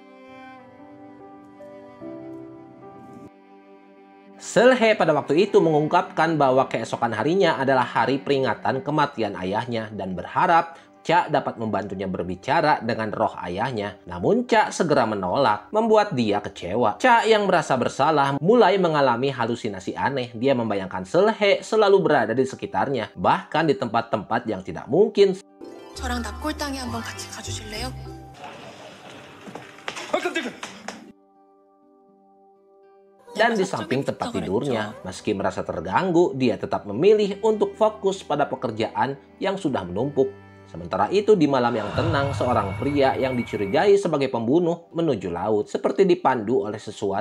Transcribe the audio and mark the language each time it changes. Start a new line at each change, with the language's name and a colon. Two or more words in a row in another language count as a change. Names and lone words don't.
Indonesian: Solhe pada waktu itu mengungkapkan bahwa keesokan harinya adalah hari peringatan kematian ayahnya dan berharap Cha dapat membantunya berbicara dengan roh ayahnya. Namun Cha segera menolak, membuat dia kecewa. Cha yang merasa bersalah mulai mengalami halusinasi aneh. Dia membayangkan Seulhae selalu berada di sekitarnya, bahkan di tempat-tempat yang tidak mungkin.
Korean: 저랑 납골당에 한번 같이 가주실래요?
Indonesian: Dan di samping tempat tidurnya, meski merasa terganggu, dia tetap memilih untuk fokus pada pekerjaan yang sudah menumpuk. Sementara itu, di malam yang tenang, seorang pria yang dicurigai sebagai pembunuh menuju laut, seperti dipandu oleh sesuatu.